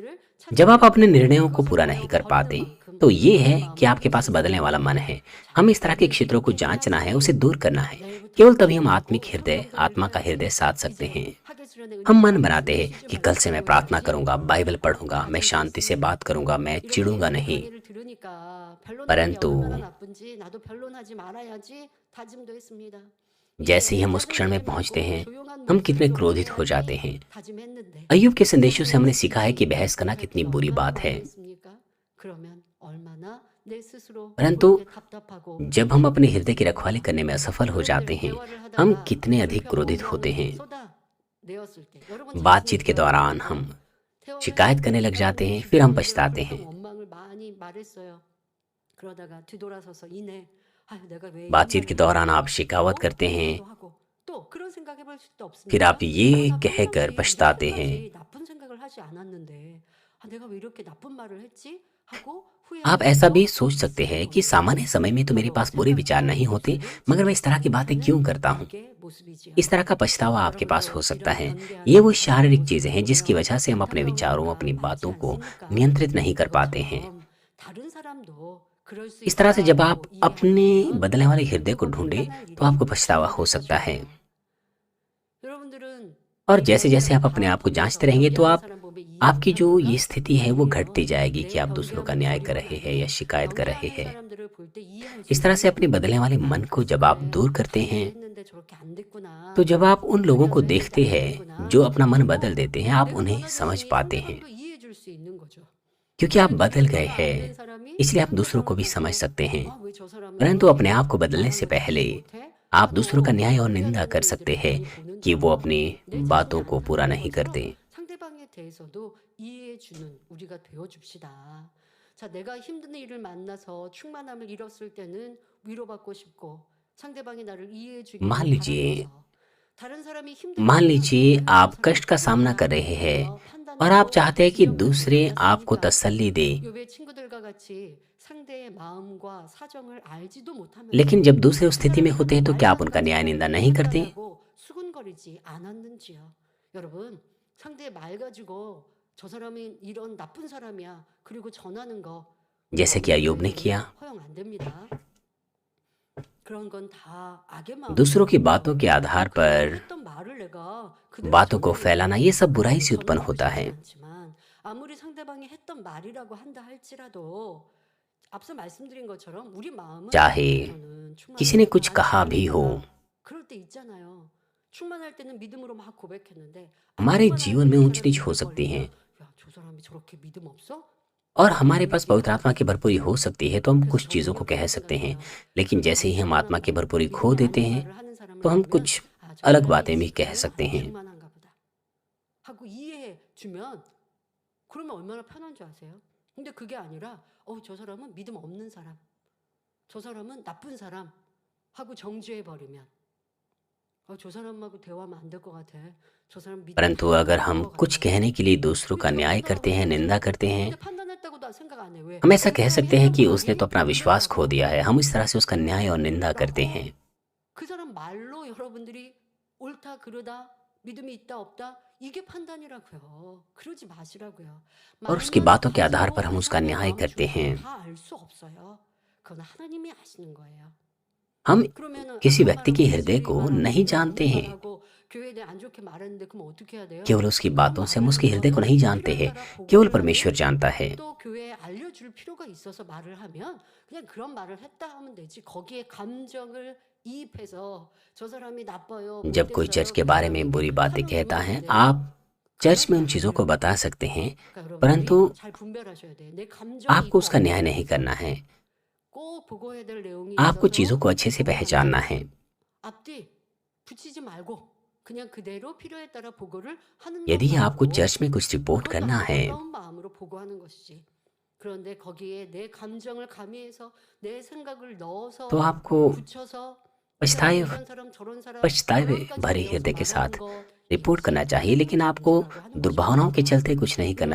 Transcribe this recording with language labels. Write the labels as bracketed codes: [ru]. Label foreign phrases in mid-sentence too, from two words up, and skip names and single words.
[hi] जब आप अपने निर्णयों को पूरा नहीं कर पाते तो ये है कि आपके पास बदलने वाला मन है। हम इस तरह के क्षेत्रों को जांचना है, उसे दूर करना है। केवल तभी हम आत्मा का हृदय साध सकते हैं। हम मन बनाते हैं कि कल से मैं प्रार्थना करूंगा, बाइबल पढ़ूंगा, मैं शांति से बात करूंगा, मैं चिढ़ूंगा नहीं। [ko] 얘기를 들으니까 변론하는 게 [hi] परंतु [ko] 얼마나 나쁜지 나도 변론하지 말아야지 다짐도 했습니다. [hi] जैसे ही [ko] 이제 [hi] हम उस क्षण [ko] 짜증내지 [hi] में पहुंचते [ko] 말고 [hi] हैं, [ko] 조용한 [hi] हम कितने [ko] 목소리로 [hi] क्रोधित हो जाते [ko] 말해야지 [hi] हैं। [ko] 다짐했는데 [hi] अय्यूब के संदेशों से हमने [ko] 그러면 [hi] सीखा है कि बहस करना कितनी बुरी [ko] 얼마나 [hi] बात है। [ko] 마음이었습니까? 그러면 얼마나 내 스스로 [hi] परंतु [ko] 그렇게 답답하고 [hi] जब हम अपने हृदय की रखवाली करने में असफल हो जाते हैं, [ko] 대화를 [hi] हम [ko] 하다가 [hi] कितने अधिक [ko] 불평 [hi] क्रोधित होते [ko] 원망을 [hi] हैं। [ko] 쏟아내었을 때 여러분 [hi] बातचीत [ko] 자신의 [hi] के [ko] 대화를 [hi] दौरान [ko] 하다가 [hi] हम [ko] 대화를 [hi] शिकायत करने लग जाते हैं, फिर हम पछताते हैं। [ko] 불평 원망을 많이 말했어요. 그러다가 뒤돌아서서 이내 아 내가 왜 이런 [hi] बातचीत के [ko] 말을 [hi] दौरान आप [ko] 했지? [hi] शिकावत [ko] 하고 [hi] करते हैं, [ko] 후회도 하고 또 그런 생각해볼 수도 [hi] फिर [ko] 없습니까? [hi] आप ये [ko] 나 [hi] कहकर [ko] 평상시에 [hi] पछताते हैं। [ko] 이렇게까지 나쁜 생각을 하지 않았는데 아 내가 왜 이렇게 나쁜 말을 했지? 하고 [hi] आप ऐसा भी [ko] 후회하면서 [hi] सोच सकते हैं कि [ko] 있을 [hi] सामान्य [ko] 것이죠. [hi] समय में तो मेरे [ko] 바로 [hi] पास बुरे विचार [ko] 생각하는 [hi] नहीं होते, [ko] 모습을 [hi] मगर मैं इस तरह की [ko] 지키지 [hi] बातें क्यों [ko] 못하는 [hi] करता हूँ। [ko] 우리의 मो습이지요. [hi] इस तरह का पछतावा आपके पास हो [ko] 여러분도 [hi] सकता [ko] 이런 [hi] है। [ko] 연대하는 [hi] ये वो [ko] 사람들의 [hi] शारीरिक चीजें हैं जिसकी [ko] 모습을 [hi] वजह से हम [ko] 보면 [hi] अपने [ko] 안타까운 [hi] विचारों, [ko] 경우가 [hi] अपनी [ko] 많지 [hi] बातों को [ko] 않습니까? [hi] नियंत्रित नहीं कर पाते हैं। [ko] 그것처럼 다른 사람도 그럴 수 [hi] इस तरह से जब आप [ko] 있다고 [hi] अपने [ko] 이해한다면 [hi] बदलने वाले हृदय को [ko] 그거 [hi] ढूंढे [ko] 판단할 [hi] तो आपको [ko] 일이 [hi] पछतावा हो [ko] 줄어들 [hi] सकता है। [ko] 것이죠. 여러분들은 [hi] और [ko] 이 [hi] जैसे जैसे [ko] 연대를 [hi] आप अपने [ko] 다 [hi] आप को [ko] 보면서 [hi] जांचते रहेंगे तो [ko] 연대하는 [hi] आप [ko] 사람 보면 [hi] आपकी [ko] 이해를 [hi] जो ये [ko] 합니까? [hi] स्थिति है वो घटती [ko] 아니에요. [hi] जाएगी कि [ko] 내 [hi] आप दूसरों का [ko] 연대하는 [hi] न्याय कर [ko] 저력은 [hi] रहे हैं या [ko] 아니에요. [hi] शिकायत कर रहे [ko] 연대하는 [hi] हैं। [ko] 사람들을 볼 때 이해할 수 [hi] इस तरह से [ko] 있는 [hi] अपने बदलने वाले मन को जब आप [ko] 그래 [hi] दूर करते [ko] 다 [hi] हैं, [ko] 이해했는데 저렇게 안 됐구나. [hi] तो जब आप उन लोगों को [ko] 하려고 했는데 [hi] देखते [ko] 안 [hi] हैं [ko] 됐구나 [hi] जो अपना मन बदल [ko] 하고 [hi] देते हैं, आप [ko] 내가 [hi] उन्हें समझ [ko] 변화됐으니 [hi] पाते हैं। [ko] 상대방도 이해해 줄 수 있는 거죠. [hi] क्योंकि आप [ko] 그러면 [hi] बदल [ko] 그게 [hi] गए [ko] 변화 안 [hi] हैं, [ko] 된 사람이 [hi] इसलिए आप दूसरों को [ko] 상대방을 [hi] भी समझ [ko] 보고 [hi] सकते हैं। [ko] 아 왜 저 사람은 [hi] परंतु अपने [ko] 저렇게 [hi] आप को बदलने से [ko] 말하면 [hi] पहले [ko] 이해 못해? [hi] आप दूसरों का [ko] 하고 [hi] न्याय और निंदा [ko] 후회하는 [hi] कर [ko] 일들을 [hi] सकते हैं [ko] 많이 보는 [hi] कि वो [ko] 점. [hi] अपनी [ko] 내 자신이 [hi] बातों को पूरा [ko] 안타까운 [hi] नहीं [ko] 것처럼 [hi] करते। [ko] 상대방에 대해서도 이해해 주는 우리가 되어 줍시다. 자, 내가 힘든 일을 만나서 충만함을 잃었을 때는 위로받고 싶고 상대방이 나를 이해해 주기를 [hi] मान लीजिए [ko] 바라면서 다른 사람이 힘들 [hi] मान [ko] 때는 [hi] लीजिए [ko] 내가 저 [hi] आप कष्ट का [ko] 사람 [hi] सामना [ko] 이해하고 [hi] कर रहे हैं [ko] 있구나 [hi] और आप [ko] 판단하고 [hi] चाहते हैं कि [ko] 진정하지 [hi] दूसरे आपको [ko] 않았습니까? [hi] तसल्ली दे, [ko] 요배 친구들과 같이 상대의 마음과 사정을 알지도 [hi] लेकिन [ko] 못하면서 [hi] जब दूसरे उस [ko] 그 [hi] स्थिति में [ko] 사람의 [hi] होते हैं [ko] 한 [hi] तो क्या आप उनका [ko] 말 [hi] न्याय निंदा [ko] 한마디를 [hi] नहीं करते? [ko] 판단하고 수군거리지 않았는지요. 여러분, 상대의 말 가지고 저 사람이 이런 나쁜 사람이야. 그리고 전하는 거 우리 [hi] जैसे कि अय्यूब ने [ko] 언제든지 [hi] किया। [ko] 허용 안 됩니다. 그런 건 다 악의 마음이에요. [hi] दूसरों की बातों के आधार [ko] 그 사람이 [hi] पर [ko] 했던 말을 내가 그대로 [hi] बातों को [ko] 전해도 [hi] फैलाना, ये सब बुराई से उत्पन्न [ko] 전하고 [hi] होता [ko] 싶진 [hi] है। [ko] 않지만 아무리 상대방이 했던 말이라고 한다 할지라도 앞서 말씀드린 것처럼 우리 마음은 [hi] चाहे [ko] 저는 [hi] किसी ने [ko] 충만하게 [hi] कुछ कहा भी हो, [ko] 바라겠습니다. 그럴 때 있잖아요. 충만할 때는 믿음으로 막 고백했는데 안 [hi] हमारे [ko] 충만할 [hi] जीवन [ko] 때 [hi] में [ko] 그 [hi] ऊंच [ko] 사람이 [hi] नीच हो सकती [ko] 고백거리면 [hi] है [ko] 야, 저 사람이 저렇게 믿음 없어? [hi] और [ko] 하고 [hi] हमारे [ko] 그런 [hi] पास [ko] 얘기를 [hi] पवित्र आत्मा [ko] 하죠. [hi] की भरपूरी हो सकती है तो हम [ko] 그래서 [hi] कुछ [ko] 저는 [hi] चीज़ों को [ko] 그렇게 [hi] कह सकते हैं, [ko] 생각해요. [hi] लेकिन [ko] 그렇게 [hi] जैसे ही हम आत्मा की [ko] 불충만한 말, [hi] भरपूरी खो [ko] 믿음이 [hi] देते [ko] 아닌 [hi] हैं [ko] 말을 하는 사람을 [hi] तो हम [ko] 보면 [hi] कुछ [ko] 아, 저 [hi] अलग [ko] 사람의 [hi] बातें भी कह [ko] 진짜는 [hi] सकते हैं। [ko] 불충만한가 보다 하고 이해해 주면 그러면 얼마나 편한 줄 아세요? 근데 그게 아니라 저 사람은 믿음 없는 사람, 저 사람은 나쁜 사람 하고 정죄해 버리면 저 사람하고 대화하면 안 될 것 같아. 저 사람 믿음 [hi] परंतु [ko] 다 [hi] अगर [ko] 잃어버린 [hi] हम [ko] 것 [hi] कुछ [ko] 같아. [hi] कहने के लिए दूसरों का [ko] 그렇게 [hi] न्याय करते हैं, निंदा करते हैं, [ko] 근데 판단했다고도 생각 안 해. 왜? [hi] हम ऐसा [ko] 그 [hi] कह [ko] 사람이 [hi] सकते हैं [ko] 했던 [hi] कि उसने [ko] 말이 [hi] तो अपना विश्वास खो [ko] 맞다고 [hi] दिया है। हम इस तरह से उसका न्याय और निंदा करते हैं। [ko] 그 사람 말로 여러분들이 옳다 그르다 믿음이 있다 없다 이게 판단이라고요. 그러지 마시라고요. [hi] और उसकी [ko] 말만 [hi] बातों के आधार पर [ko] 가지고 [hi] हम [ko] 그 [hi] उसका [ko] 사람의 [hi] न्याय [ko] 마음을 [hi] करते हैं। [ko] 다 알 수 없어요. 그건 하나님이 아시는 거예요. [hi] हम [ko] 그러면은 [hi] किसी [ko] 아까 [hi] व्यक्ति [ko] 말한 [hi] के [ko] 거 [hi] हृदय [ko] 예수님이 [hi] को [ko] 말하고 [hi] नहीं [ko] 내가 [hi] जानते [ko] 없는 [hi] हैं, [ko] 말하고 교회에 대해 안 좋게 말했는데 그럼 어떻게 해야 돼요? [hi] केवल उसकी [ko] 그런 [hi] बातों से हम [ko] 말을 [hi] उसके [ko] 한 [hi] हृदय को [ko] 거는 [hi] नहीं जानते [ko] 필요에 [hi] हैं, [ko] 따라 [hi] केवल [ko] 보고를 [hi] परमेश्वर [ko] 하고 [hi] जानता है। [ko] 또 교회에 알려줄 필요가 있어서 말을 하면 그냥 그런 말을 했다 하면 되지 거기에 감정을 이입해서 저 사람이 나빠요 [hi] जब कोई चर्च [ko] 못됐어요 [hi] के बारे में [ko] 그렇게 [hi] बुरी बातें [ko] 하면 [hi] कहता [ko] 되면 [hi] है, [ko] 안 돼요. [hi] आप चर्च [ko] 그건 [hi] में उन चीज़ों को [ko] 아니라고요. [hi] बता सकते हैं, [ko] 그러니까 [hi] परंतु [ko] 여러분들이 잘 분별하셔야 돼. 내 감정이 [hi] आपको [ko] 있고 [hi] उसका न्याय [ko] 없고에 [hi] नहीं [ko] 대해서 [hi] करना है। [ko] 꼭 보고해야 될 내용이 [hi] आपको चीज़ों [ko] 있어서 [hi] को अच्छे से पहचानना [ko] 보고한다. [hi] है। [ko] 앞뒤 붙이지 말고 그냥 그대로 필요에 따라 보고를 하는 [hi] यदि आपको [ko] 것만으로 [hi] चर्च में कुछ रिपोर्ट [ko] 그것도 [hi] करना है [ko] 안타까운 마음으로 보고하는 것이지. 그런데 거기에 내 감정을 가미해서 내 생각을 넣어서 [hi] तो आपको [ko] 붙여서 이 사람 [hi] पछताए [ko] 이런 사람 저런 사람 [hi] पछतावे [ko] 결론까지 [hi] भरे [ko] 내어서 [hi] हृदय के साथ [ko] 말하는 것 [hi] रिपोर्ट [ko] 이것이 [hi] करना चाहिए, लेकिन आपको [ko] 문제라고 하는 [hi] दुर्भावनाओं के [ko] 것입니다. [hi] चलते कुछ नहीं करना